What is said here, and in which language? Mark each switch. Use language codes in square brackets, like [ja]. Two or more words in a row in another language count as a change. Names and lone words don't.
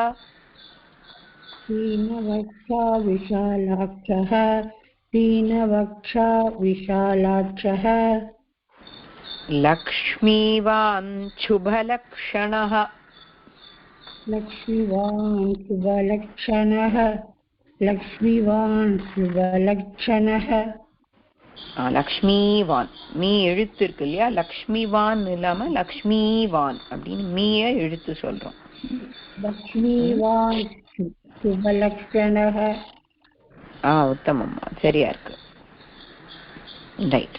[sa] पीनवक्षा विशालाक्षः पीनवक्षा विशालाक्षः लक्ष्मीवान् शुभलक्षणः लक्ष्मीवान् शुभलक्षणः लक्ष्मीवान् शुभलक्षणः [ta] லக்ஷ்மிவான் மீ எழுத்து இருக்கு இல்லையா, லக்ஷ்மிவான் இல்லாம லக்ஷ்மிவான் அப்படின்னு மீய எழுத்து சொல்றோம். [sa] लक्ष्मीवान् शुभलक्षणः. [ta] உத்தமம்மா, சரியா இருக்கு. ரைட்.